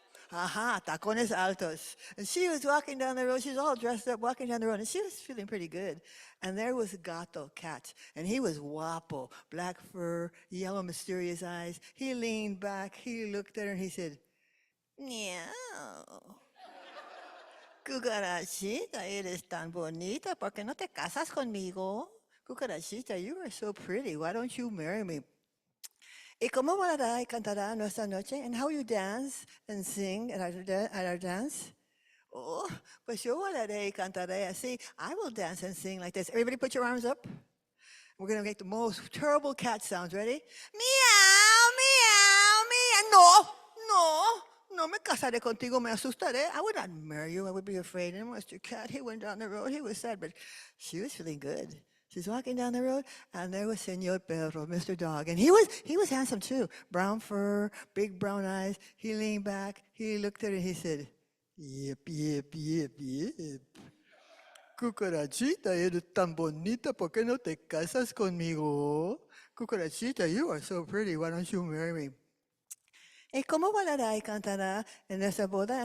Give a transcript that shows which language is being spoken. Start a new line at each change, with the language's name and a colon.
Spanish: Aha, tacones altos.
English: And she was walking down the road. She was all dressed up, walking down the road, and she was feeling pretty good. And there was Gato, cat, and he was guapo, black fur, yellow mysterious eyes. He leaned back, he looked at her, and he said, "Meow.
Spanish: Cucarachita, eres tan bonita, ¿por qué no te casas conmigo?
English: Cucarachita, you are so pretty, why don't you marry me?"
Spanish: ¿Y cómo bailará y cantará nuestra noche?
English: And how you dance and sing at our dance?
Spanish: Oh, pues yo bailaré y cantaré así.
English: I will dance and sing like this. Everybody put your arms up. We're going to make the most terrible cat sounds. Ready? Meow, meow, meow. No, no.
Spanish: No me casaré contigo, me asustaré.
English: I would not marry you, I would be afraid. And Mr. Cat, he went down the road, he was sad, but she was feeling good. She's walking down the road, and there was Señor Perro, Mr. Dog. And he was handsome too. Brown fur, big brown eyes. He leaned back, he looked at her, and he said, "Yip, yip, yip, yip.
Spanish: Cucarachita, eres tan bonita, ¿por qué no te casas conmigo?
English: Cucarachita, you are so pretty, why don't you marry me?
Spanish: ¿Y cómo bailará y cantará en esa boda?